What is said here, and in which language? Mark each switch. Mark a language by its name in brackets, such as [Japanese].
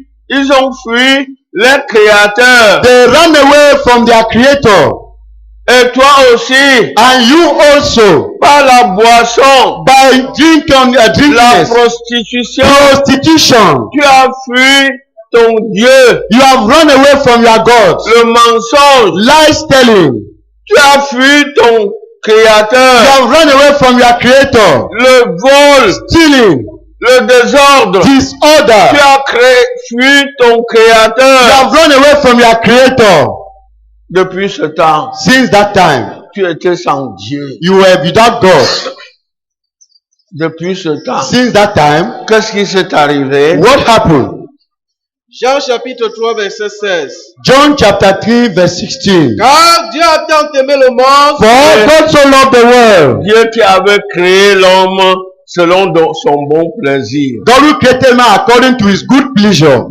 [French] ils ont fui leur créateur. [English] they ran away from their creator. [French] Et toi aussi, [English] And you also, [French] par la boisson, [English] by drinking [French] la [English] drunkenness, [French] prostitution, [English] prostitution, [French] tu as fui ton Dieu. [English] you have run away from your God. [French] Le mensonge, [English] Lies telling, [French] tu as fui ton [English] you [French] créateur. [English] have run away from your creator. [French] Le vol, [English] Stealing, [French] le désordre, tu [English] disorder, [French] as fui ton [English] you [French] créateur. [English] have run away from your creator. [French] Depuis ce temps, [English] Since that time, [French] tu étais sans Dieu. [English] you were without God. [French] Depuis ce temps, [English] Since that time, [French] qu'est-ce qui s'est arrivé? [English] what happened? [French] Jean chapitre 3 verset 16. [English] John chapter 3 verse 16. [French] Car Dieu a tant aimé le monde [English] For God so loved the world, [French] Dieu qui avait créé l'homme selon son bon plaisir. [English] God who created man according to his good pleasure.